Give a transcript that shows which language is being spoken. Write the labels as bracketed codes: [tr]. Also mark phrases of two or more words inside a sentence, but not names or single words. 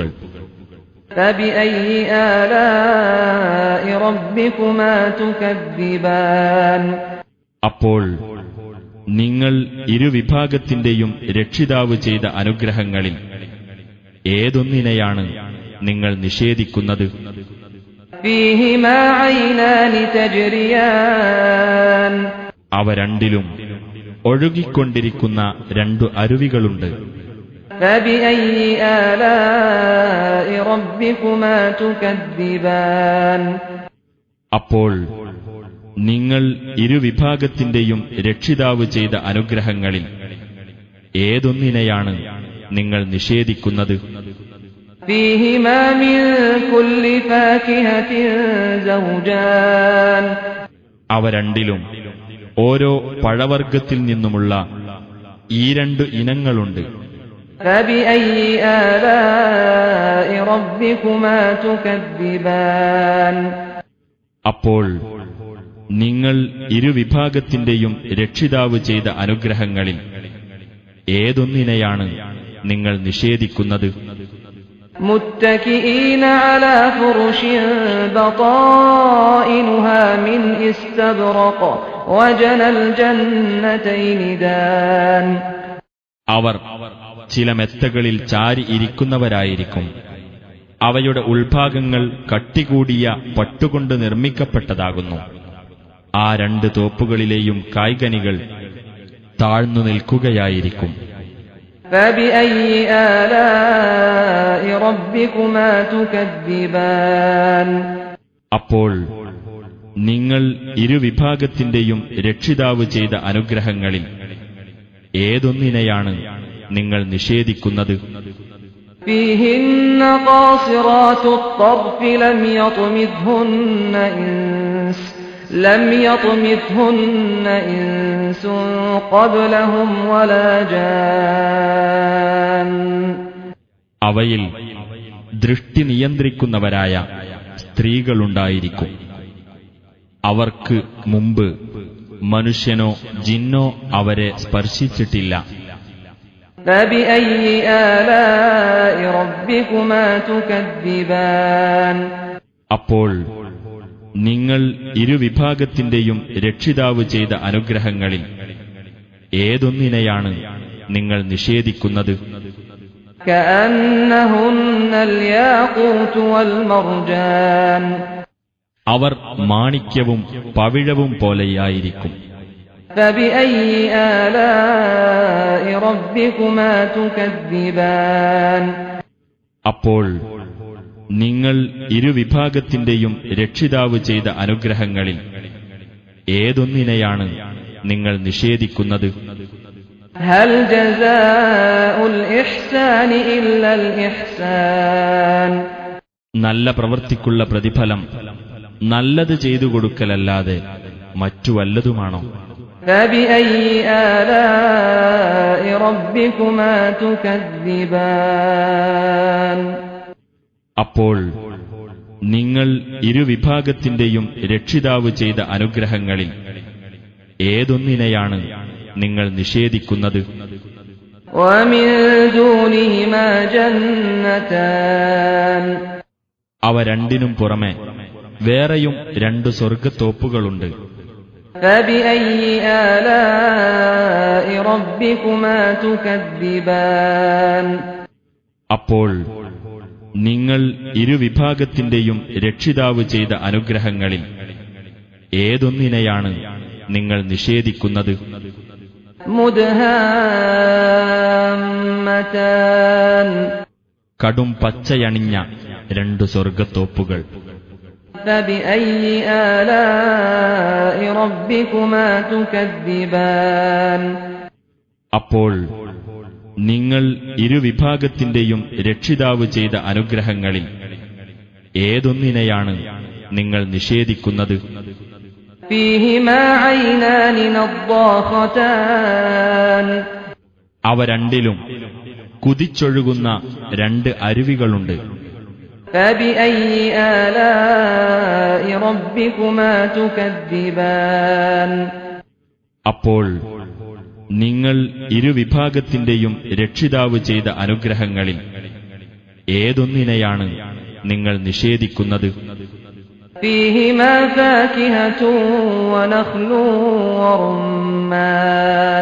[ar] فبأي آلاء ربكما تكذبان. [ml] അപ്പോൾ നിങ്ങൾ ഇരുവിഭാഗത്തിന്റെയും രക്ഷിതാവ് ചെയ്ത അനുഗ്രഹങ്ങളിൽ ഏതൊന്നിനെയാണ് നിങ്ങൾ നിഷേധിക്കുന്നത്? [ar] فيهما عينان تجريان. [ml] അവ രണ്ടിലും ഒഴുകിക്കൊണ്ടിരിക്കുന്ന രണ്ടു അരുവികളുണ്ട്. [ar] فبأي آلاء ربكما تكذبان. [ml] അപ്പോൾ നിങ്ങൾ ഇരുവിഭാഗത്തിന്റെയും രക്ഷിതാവ് ചെയ്ത അനുഗ്രഹങ്ങളിൽ ഏതൊന്നിനെയാണ് നിങ്ങൾ നിഷേധിക്കുന്നത്? [ar] فيهما من كل فاكهة زوجان. [ml] അവ രണ്ടിലും ഓരോ പഴവർഗ്ഗത്തിൽ നിന്നുമുള്ള ഈ രണ്ട് ഇനങ്ങളുണ്ട്. [ar] فبأي آلاء ربكما تكذبان. [ml] അപ്പോൾ നിങ്ങൾ ഇരുവിഭാഗത്തിന്റെയും രക്ഷിതാവ് ചെയ്ത അനുഗ്രഹങ്ങളിൽ ഏതൊന്നിനെയാണ് നിങ്ങൾ നിഷേധിക്കുന്നത്? [ar] متكئين على فرش بطائنها من استبرق وجنى الجنتين دان. [ml] അവർ ചില മെത്തകളിൽ ചാരി ഇരിക്കുന്നവരായിരിക്കും. അവയുടെ ഉൾഭാഗങ്ങൾ കട്ടികൂടിയ പട്ടുകൊണ്ട് നിർമ്മിക്കപ്പെട്ടതാകുന്നു. ആ രണ്ട് തോപ്പുകളിലെയും കായ്കനികൾ താഴ്ന്നു നിൽക്കുകയായിരിക്കും. [ar] فبأي آلاء ربكما تكذبان. [ml] അപ്പോൾ നിങ്ങൾ ഇരുവിഭാഗത്തിന്റെയും രക്ഷിതാവ് ചെയ്ത അനുഗ്രഹങ്ങളിൽ ഏതൊന്നിനെയാണ് നിങ്ങൾ നിഷേധിക്കുന്നത്? [ar] فيهن قاصرات الطرف لم يطمثهن إنس قبلهم ولا جان. [ml] അവയിൽ ദൃഷ്ടി നിയന്ത്രിക്കുന്നവരായ സ്ത്രീകളുണ്ടായിരിക്കും. അവർക്ക് മുമ്പ് മനുഷ്യനോ ജിന്നോ അവരെ സ്പർശിച്ചിട്ടില്ല. [ar] فبأي آلاء ربكما تكذبان [ml] അപ്പോൾ നിങ്ങൾ ഇരുവിഭാഗത്തിന്റെയും രക്ഷിതാവ് ചെയ്ത അനുഗ്രഹങ്ങളിൽ ഏതൊന്നിനെയാണ് നിങ്ങൾ നിഷേധിക്കുന്നത്? [ar] كأنهن الياقوت والمرجان [ml] അവർ മാണിക്യവും പവിഴവും പോലെയായിരിക്കും. [ar] فبأي آلاء ربكما تكذبان [ml] അപ്പോൾ നിങ്ങൾ ഇരുവിഭാഗത്തിന്റെയും രക്ഷിതാവ് ചെയ്ത അനുഗ്രഹങ്ങളിൽ ഏതൊന്നിനെയാണ് നിങ്ങൾ നിഷേധിക്കുന്നത്? [ar] هل جزاء الإحسان إلا الإحسان [ml] നല്ല പ്രവൃത്തിക്കുള്ള പ്രതിഫലം നല്ലത് ചെയ്തു കൊടുക്കലല്ലാതെ മറ്റു വല്ലതുമാണോ? [ar] فبأي آلاء ربكما تكذبان [ml] അപ്പോൾ നിങ്ങൾ ഇരുവിഭാഗത്തിന്റെയും രക്ഷിതാവ് ചെയ്ത അനുഗ്രഹങ്ങളിൽ ഏതൊന്നിനെയാണ് നിങ്ങൾ നിഷേധിക്കുന്നത്? [ar] ومن دونهما جنتان [ml] അവ രണ്ടിനും പുറമെ വേറെയും രണ്ട് സ്വർഗത്തോപ്പുകളുണ്ട്. [ar] فبأي آلاء ربكما تكذبان [ml] അപ്പോൾ നിങ്ങൾ ഇരുവിഭാഗത്തിന്റെയും രക്ഷിതാവ് ചെയ്ത അനുഗ്രഹങ്ങളിൽ ഏതൊന്നിനെയാണ് നിങ്ങൾ നിഷേധിക്കുന്നത്? [ar] مدهامتان [ml] കടും പച്ചയണിഞ്ഞ രണ്ട് സ്വർഗത്തോപ്പുകൾ. [ar] فبأي آلاء ربكما تكذبان [ml] അപ്പോൾ നിങ്ങൾ ഇരുവിഭാഗത്തിന്റെയും രക്ഷിതാവ് ചെയ്ത അനുഗ്രഹങ്ങളിൽ ഏതൊന്നിനെയാണ് നിങ്ങൾ നിഷേധിക്കുന്നത്? [ar] فيهما عينان نضاختان [ml] അവ രണ്ടിലും കുതിച്ചൊഴുകുന്ന രണ്ട് അരുവികളുണ്ട്. [ar] فبأي آلاء ربكما تكذبان [ml] അപ്പോൾ നിങ്ങൾ ഇരുവിഭാഗത്തിന്റെയും രക്ഷിതാവ് ചെയ്ത അനുഗ്രഹങ്ങളിൽ ഏതൊന്നിനെയാണ് നിങ്ങൾ നിഷേധിക്കുന്നത്? [ar] فيهما فاكهة ونخل ورمان